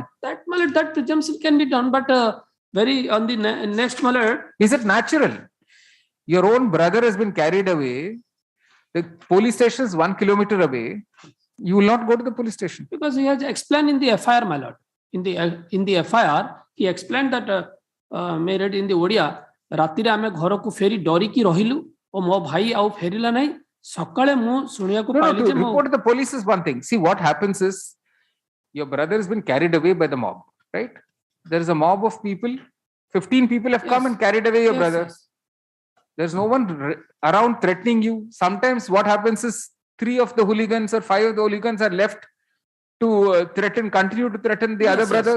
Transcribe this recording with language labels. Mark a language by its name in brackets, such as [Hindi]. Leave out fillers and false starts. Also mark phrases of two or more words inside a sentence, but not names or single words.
[English] That, my lord, that presumption can be done, but on the next, my lord. Is it natural? Your own brother has been carried away. The police station is 1 kilometer away. You will not go to the police station. Because he has explained in the FIR, my lord. In the FIR, he explained that may read in the Odia. [Odia] ରାତିରେ ଆମେ ଘରକୁ ଫେରି ଡରିକି ରହିଲୁ ଓ ମୋ ଭାଇ ଆଉ ଫେରିଲା ନାହିଁ ସକାଳେ ମୁଁ ଶୁଣିବାକୁ [English] No, [Odia] ପାଇଲି [English] to [Odia] ଯେ ମୋ [English] report to the police is one thing. See, what happens is your brother has been carried away by the mob, right? There is a mob of people. 15 people have come and carried away your brother. There's no one around threatening you. Sometimes what happens is 3 of the hooligans or 5 of the hooligans are left to continue to threaten the other brothers.